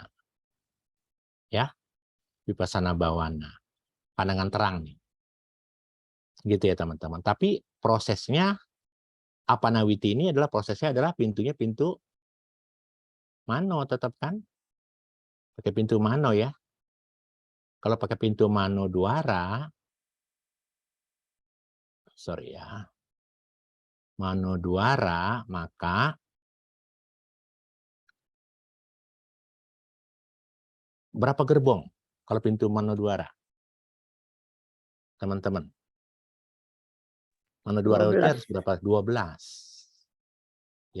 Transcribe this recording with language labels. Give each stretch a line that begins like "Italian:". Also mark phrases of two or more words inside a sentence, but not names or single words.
Pali: Ya. Vipassana Bhawana.
Indonesian: Pandangan terang nih. Gitu ya teman-teman. Tapi prosesnya apanawiti ini prosesnya adalah pintunya pintu mano tetap kan? Pakai pintu mano ya. Kalau pakai pintu
Pali: mano dwara, mano dwara,
Indonesian: maka berapa gerbong kalau pintu
Pali: mano dwara?
Indonesian: Teman-teman.
Pali: Mano dwara
Indonesian: itu harus berapa? 12.